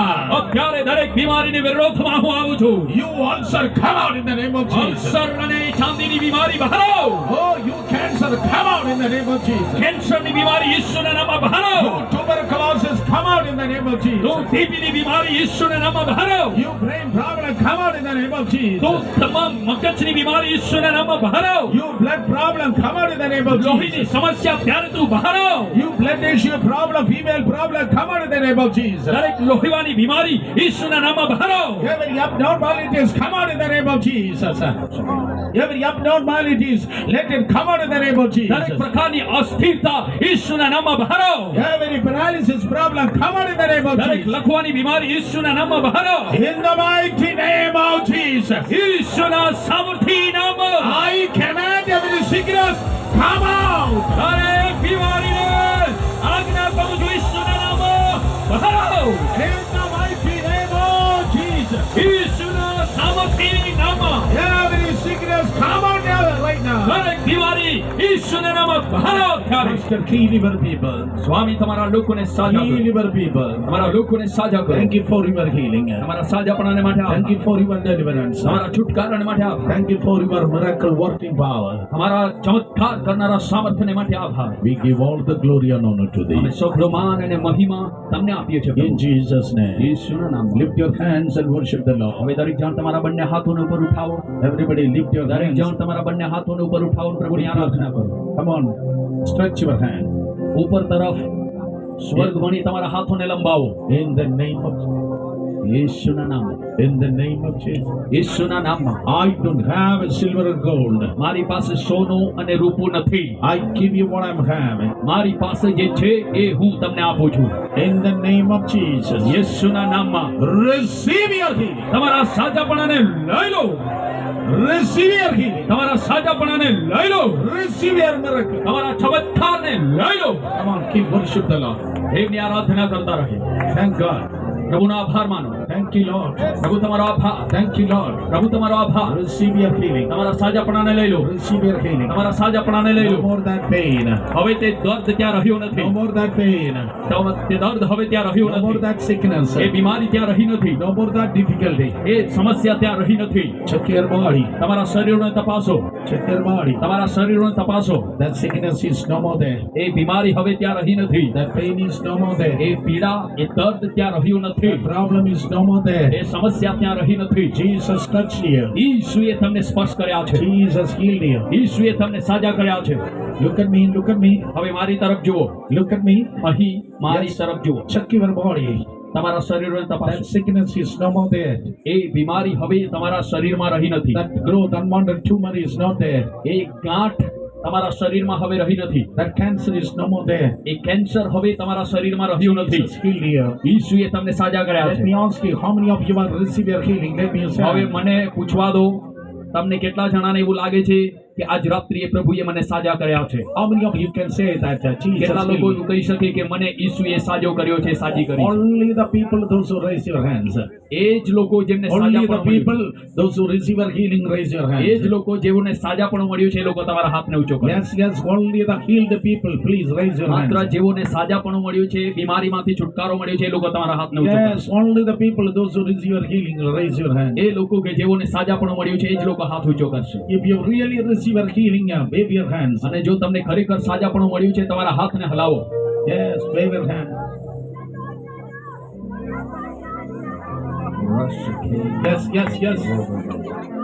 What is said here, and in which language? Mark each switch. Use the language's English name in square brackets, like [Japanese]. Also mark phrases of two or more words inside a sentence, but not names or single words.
[Gujarati] અત્યારે દરેક બીમારીની વિરોધમાં હું આવું છું. [English] You ulcer, come out in the name of Jesus. [Gujarati] અલ્સર અને ચાંદીની બીમારી બહાર આવો. [English] Oh, you cancer, come out in the name of Jesus. [Gujarati] કેન્સરની બીમારી ઈસુના નામમાં બહાર આવો. [English] You tuberculosis, come out in the name of [Gujarati] તું [English] Jesus. [Gujarati] ટીબીની બીમારી ઈસુના નામમાં બહાર આવો. [English] You brain problem, come out in the name of Jesus. [Gujarati] તું તમામ મગજની બીમારી ઈસુના નામમાં બહાર આવો. [English] You blood problem, come out in the name of [Gujarati] લોહીની [English] Jesus. [Gujarati] સમસ્યા ત્યારે તું બહાર આવો. [English] You blood issue problem, female problem, come out in the name of Jesus. [Gujarati] દરેક લોહીવાની બીમારી ઈસુના નામમાં બહાર આવો. [English] Every abnormalities, come out in the name of Jesus. Every abnormalities, let it come out in the name of [Gujarati] દરેક [English] Jesus. [Gujarati] પ્રકારની અસ્થિરતા ઈસુના નામમાં બહાર આવો. [English] Every paralysis problem, come out in the name of [Gujarati] દરેક [English] Jesus. [Gujarati] લખવાની બીમારી ઈસુના નામમાં બહાર આવો. [English] In the mighty name of Jesus, [Gujarati] ઈસુના સામર્થ્ય નામમાં [English] I command every sickness, come out. [Gujarati] દરેક બીમારીને આજ્ઞા કરું છું ઈસુના નામમાં બહાર આવો. [English] In the mighty name of Jesus, [Gujarati] ઈસુના સામર્થ્ય નામમાં [English] every sickness, come out now, right now. [Gujarati] દરેક બીમારી ઈસુના નામમાં ભારો અત્યારે [English] Master, heal your people. [Gujarati] સ્વામી તમારા લોકોને સાજા કરો [English] Heal your people. [Gujarati] તમારા લોકોને સાજા કરો [English] Thank you for your healing. [Gujarati] તમારા સાજાપણાને માટે [English] Thank [Gujarati] આભાર [English] you for your deliverance. [Gujarati] તમારા છુટકારાને માટે આભાર [English] Thank you for your miracle working power. [Gujarati] તમારા ચમત્કાર કરનારા સામર્થ્યને માટે આભાર [English] We give all the glory and honor to [Gujarati] અમે [English] thee. [Gujarati] સૌ માન અને મહિમા તમને આપીએ છીએ [English] In Jesus' name. [Gujarati] ઈસુના નામમાં [English] Lift your hands and worship the Lord. [Gujarati] હવે દરેક જણ તમારા બંને હાથોને ઉપર ઉઠાવો [English] Everybody lift your [Gujarati] દરેક [English] hands. [Gujarati] જણ તમારા બંને હાથોને ઉપર ઉઠાવો અને પ્રભુની આરાધના કરો [English] Come on. Stretch your hand. [Gujarati] ઉપર તરફ સ્વર્ગ વણી તમારા હાથોને લંબાવો [English] In the name of [Gujarati] ઈસુના નામમાં [English] In the name of Jesus. [Gujarati] ઈસુના નામમાં [English] I don't have a silver or gold. [Gujarati] મારી પાસે સોનું અને રૂપું નથી [English] I give you what I'm having. [Gujarati] મારી પાસે જે છે એ હું તમને આપું છું [English] In the name of Jesus. [Gujarati] યેસુના નામમાં [English] Receive your healing. [Gujarati] તમારા સાજાપણાને લઈ લો [English] Receive your healing. [Gujarati] તમારા સાજાપણાને લઈ લો [English] Receive your miracle. [Gujarati] તમારા ચમત્કારને લઈ લો [English] Come on, keep worship the Lord. [Gujarati] દેવની આરાધના કરતા રહે [English] Thank God. [Gujarati] પ્રભુનો આભાર માનો [English] Thank you, Lord. [Gujarati] પ્રભુ તમારો આભાર [English] Thank you, Lord. [Gujarati] પ્રભુ તમારો આભાર [English] Receive your healing. [Gujarati] તમારા સાજાપણાને લઈ લો [English] Receive your healing. [Gujarati] તમારા સાજાપણાને લઈ [English] No [Gujarati] લો [English] more that pain. [Gujarati] હવે તે દર્દ ત્યાં રહ્યો [English] No [Gujarati] નથી [English] more that pain. [Gujarati] તે દર્દ હવે ત્યાં રહ્યું [English] No more [Gujarati] નથી [English] that sickness. [Gujarati] એ બીમારી ત્યાં રહી નથી [English] No more that difficulty. [Gujarati] એ સમસ્યા ત્યાં રહી નથી [English] Check your body. [Gujarati] તમારા શરીરને તપાસો [English] Check your body. [Gujarati] તમારા શરીરને તપાસો [English] That sickness is no more there. [Gujarati] એ બીમારી હવે ત્યાં રહી નથી [English] That pain is no more there. [Gujarati] એ પીડા એ દર્દ ત્યાં રહ્યું નથી [English] That problem is no more there. [Gujarati] એ સમસ્યા ત્યાં રહી નથી [English] Jesus touched you. [Gujarati] ઈસુએ તમને સ્પર્શ કર્યા છે [English] Jesus healed you. [Gujarati] ઈસુએ તમને સાજા કર્યા છે [English] Look at me. Look at me. [Gujarati] હવે મારી તરફ જુઓ [English] Look at me. [Gujarati] અહીં મારી [English] Yes. [Gujarati] તરફ જુઓ [English] Check your body. [Gujarati] તમારા શરીરને [English] That [Gujarati] તપાસો [English] sickness is no more there. [Gujarati] એ બીમારી હવે તમારા શરીરમાં રહી નથી [English] That growth, unwanted tumor is not there. [Gujarati] એ ગાંઠ તમારા શરીરમાં હવે રહી નથી [English] That cancer is no more there. [Gujarati] એ કેન્સર હવે તમારા શરીરમાં રહ્યું નથી [English] Jesus healed you. [Gujarati] ઈસુએ તમને સાજા કર્યા [English] Let [Gujarati] છે [English] me ask you, how many of you are receiving your healing? Let me [Gujarati] હવે [English] say. [Gujarati] મને પૂછવા દો તમને કેટલા જણાને એવું લાગે છે કે આજ રાત્રિએ પ્રભુએ મને સાજા કર્યા છે [English] How many of you can say that Jesus [Gujarati] કેટલા લોકો [English] healed [Gujarati] એવું [English] you? [Gujarati] કહી શકે કે મને ઈસુએ સાજો કર્યો છે સાજી કરી છે? [English] Only the people, those who raise your hands. [Gujarati] એ જ લોકો જેમને [English] Only the [Gujarati] સાજાપણું મળ્યું [English] people, those who receive your healing, raise your [Gujarati] એ [English] hands. [Gujarati] જ લોકો જેઓને સાજાપણું મળ્યું છે એ લોકો તમારા હાથને ઊંચો કરો [English] Yes, yes, only the healed people, please raise your [Gujarati] માત્ર [English] hands. [Gujarati] જેઓને સાજાપણું મળ્યું છે બીમારીમાંથી છુટકારો મળ્યો છે એ લોકો તમારા હાથને ઊંચો કરો [English] Yes, only the people, those who receive your healing, raise your hands. [Gujarati] એ લોકો કે જેઓને સાજાપણું મળ્યું છે એ જ લોકો હાથ ઊંચો કરશે [English] If you really receive your healing, wave your hands. [Gujarati] અને જો તમને ખરેખર સાજાપણું મળ્યું છે તમારા હાથને હલાવો [English] Yes, wave your hand. Yes, yes, yes.